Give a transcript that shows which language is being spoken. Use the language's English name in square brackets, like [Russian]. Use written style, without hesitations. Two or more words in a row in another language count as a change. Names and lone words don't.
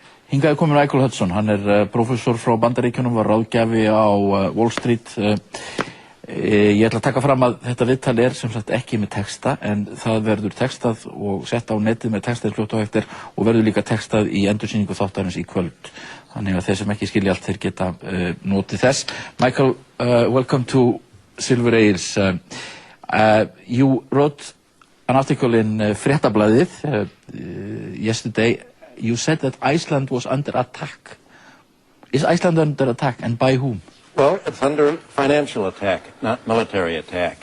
[Icelandic] Hingað komin Michael Hudson, hann prófessor frá Bandaríkjunum, var ráðgjafi á Wall Street. Ég ætla að taka fram að þetta viðtal sem sagt ekki með texta, en það verður textað og sett á netið með textað fljótt á eftir og verður líka textað í endursýningu þáttarins í kvöld. Þannig að þeir sem ekki skilja allt, þeir geta notið þess. [English] Michael, welcome to Silfur Egils. You wrote an article in Fréttablaðið yesterday. You said that Iceland was under attack. Is Iceland under attack, and by whom? Well, it's under financial attack, not military attack.